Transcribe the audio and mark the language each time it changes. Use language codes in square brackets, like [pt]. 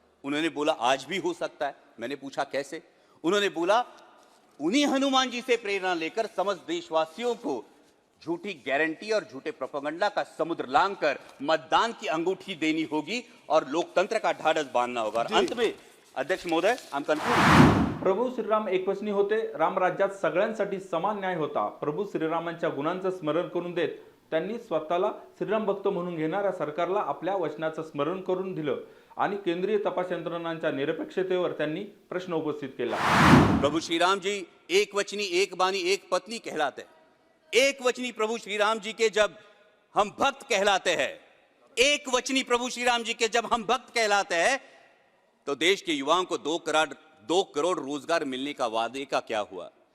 [hi] उन्होंने बोला आज भी हो सकता है। मैंने पूछा कैसे? उन्होंने बोला उन्हीं हनुमान जी से प्रेरणा लेकर समस्त देशवासियों को झूठी गारंटी और झूठे प्रोपेगेंडा का समुद्र लांघकर मतदान की अंगूठी देनी होगी और लोकतंत्र का ढाढ़स बांधना होगा। और अंत में अध्यक्ष महोदय, [en] I am concluding. [mr] प्रभू श्रीराम एकवचनी होते, राम राज्यात सगळ्यांसाठी समान न्याय होता। प्रभू श्रीरामांच्या गुणांचं स्मरण करून देत त्यांनी स्वतःला श्रीराम भक्त म्हणून घेणाऱ्या सरकारला आपल्या वचनाचं स्मरण करून दिलं आणि केंद्रीय तपास यंत्रणांच्या निरपेक्षतेवर त्यांनी प्रश्न उपस्थित केला। [hi] प्रभु श्री राम जी एक वचनी, एक बानी, एक पत्नी कहलाते हैं। एक वचनी प्रभु श्री राम जी के जब हम भक्त कहलाते हैं, एक वचनी प्रभु श्री राम जी के जब हम भक्त कहलाते हैं, तो देश के युवाओं को 2 करोड़ रोजगार मिलने का वादे का क्या हुआ?